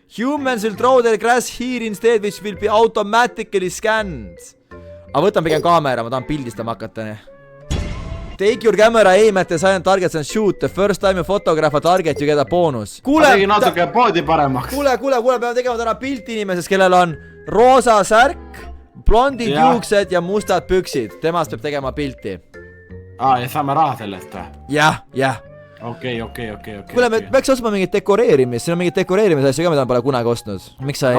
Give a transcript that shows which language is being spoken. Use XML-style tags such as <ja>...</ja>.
<en>Humans will throw their grass here instead, which will be automatically scanned.</en> <et>Aga võtan pigem kaamera, ma tahan pildistama hakata.</et> <en>Take your camera, aim at the silent targets and shoot. The first time you photograph a target, you get a bonus.</en> <et>Ma tegin natuke poodi paremaks. Kuule, peame tegema täna pilti inimesest, kellel on roosa särk, blondid juuksed ja mustad püksid. Temast peab tegema pilti. Ja saame raha sellest või? Jah. Okei. Kuule, me peaks ostma mingit dekoreerimist. Siin on mingit dekoreerimise asju ka, mida ma pole kunagi ostnud. Miks sa ei...</et>